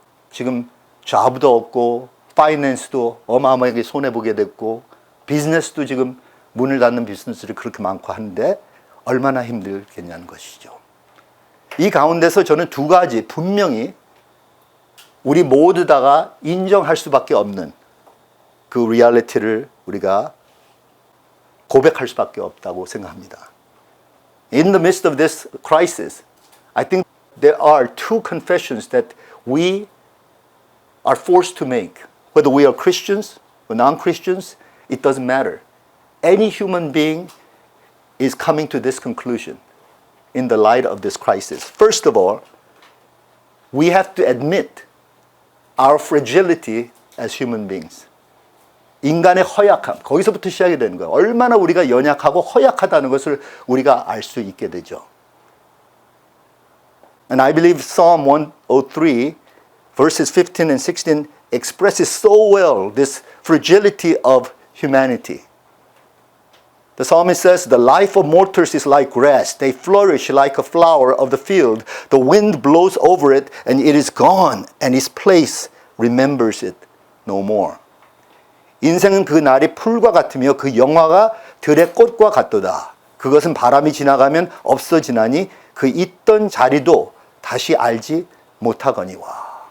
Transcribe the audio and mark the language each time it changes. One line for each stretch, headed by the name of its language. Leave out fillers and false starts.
Korean: 지금 잡도 없고 파이낸스도 어마어마하게 손해보게 됐고 비즈니스도 지금 문을 닫는 비즈니스들이 그렇게 많고 하는데 얼마나 힘들겠냐는 것이죠. 이 가운데서 저는 두 가지 분명히 우리 모두 다가 인정할 수밖에 없는 그 리얼리티를 우리가 고백할 수밖에 없다고 생각합니다.
English: In the midst of this crisis, I think there are two confessions that we are forced to make, whether we are Christians for non-Christians, it doesn't matter. Any human being is coming to this conclusion in the light of this crisis. First of all, we have to admit our fragility as human beings.
Korean: 인간의 허약함, 거기서부터 시작이 되는 거예요. 얼마나 우리가 연약하고 허약하다는 것을 우리가 알 수 있게 되죠.
English: And I believe Psalm 103, verses 15 and 16 expresses so well this fragility of humanity. The psalmist says, the life of mortals is like grass. They flourish like a flower of the field. The wind blows over it, and it is gone, and its place remembers it no more.
Korean: 인생은 그 날이 풀과 같으며 그 영화가 들의 꽃과 같도다. 그것은 바람이 지나가면 없어지나니 그 있던 자리도 다시 알지 못하거니와.